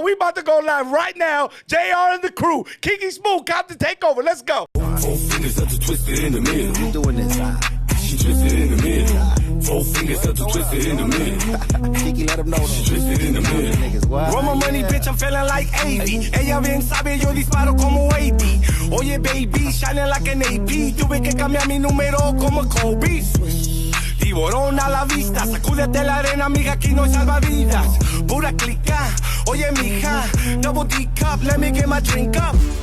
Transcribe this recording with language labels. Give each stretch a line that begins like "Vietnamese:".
English: We about to go live right now. JR and the crew. KIKI Smooth, Compton Takeover. Let's go. 4 fingers up to twisted in the middle. You doing this? She twisted in the middle. 4 fingers up to twisted in the middle. Kiki, let them know. She twisted in the middle. Niggas, what? Roll my money, bitch, I'm feeling like 80.
Spanish: Ella bien sabe, yo disparo como 80.
English: Oye, baby, shining like an AP.
Spanish: Tuve que cambiar mi número como Kobe. Tiburón a la vista, sacúdete la arena, amiga, aquí no hay salvavidas. Pura clica, oye, mija,
English: double D cup, let me get my drink up.